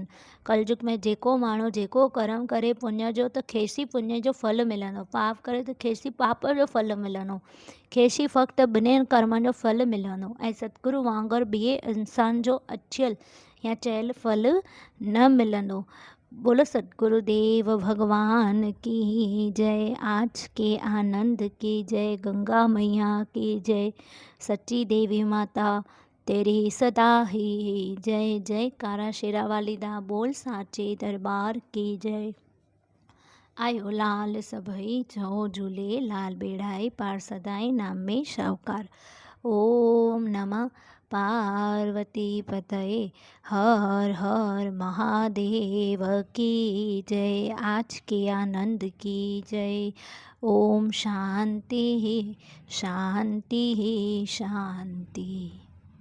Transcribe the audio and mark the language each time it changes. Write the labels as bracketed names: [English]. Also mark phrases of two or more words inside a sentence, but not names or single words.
[Sindhi] कलयुग में जेको माण्हू जेको कर्म करे पुण्य जो त खेसि पुण्य जो फल मिलंदो, पाप करे त खेसि पाप जो फल मिलंदो। खेसि फ़क़्ति ॿिन्हिनि कर्मनि जो फल मिलंदो ऐं सतगुरु वांगुरु ॿिए इंसान जो अचियल या चयल फल न मिलंदो। [Hindi] बोलो सतगुरुदेव भगवान की जय। आज के आनंद की जय। गंगा मैया की जय। सच्ची देवी माता तेरी सदा ही जय। [Punjabi] जय कारा शेरा वाली दा बोल साचे दरबार की जय। [Sindhi] आयो लाल सभई चओ झूले लाल बेड़ाई पार सदाई नाम में शाहूकार। [Hindi] ओम नमः पार्वती पतये हर हर महादेव की जय। आज के आनंद की जय। ओम शांति शांति शांति।